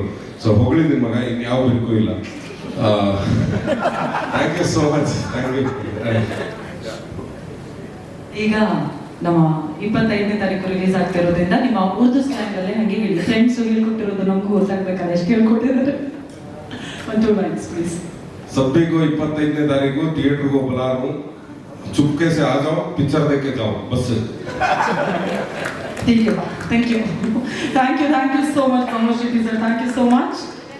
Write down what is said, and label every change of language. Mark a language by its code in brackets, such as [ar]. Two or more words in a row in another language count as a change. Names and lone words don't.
[kn] ಸೊ ಹೊಗಳಿದ್ದೀನಿ ಮಗ, ಇನ್ಯಾವ ಬೇಕು ಇಲ್ಲ. [en] thank you so much. thank you. [kn] ಈಗ ನಮ್ಮ 25ನೇ ತಾರೀಕು ರಿಲೀಸ್ ಆಗ್ತಿರೋದ್ರಿಂದ ನಿಮ್ಮ ಉರ್ದು ಸ್ಲ್ಯಾಂಗ್ ಅಲ್ಲೇ ಹಂಗೆ ಹೇಳಿ. ಫ್ರೆಂಡ್ಸ್ ಹೇಳ್ಕೊಟ್ಟಿರೋದು ನಮಗೂ ಗೊತ್ತಾಗ್ಬೇಕಲ್ಲ ಎಷ್ಟು ಹೇಳ್ಕೊಟ್ಟಿರೋದು. [en] 1-2 lines प्लीज. [hi] सभी को [kn] 25ನೇ ತಾರೀಕು [hi] थिएटर को बुला रहा हूं. चुपके से आ जाओ, पिक्चर देख के जाओ बस. [en] Thank you. Thank you. Thank you. Thank you so much, Kamosh sir. Thank you so much.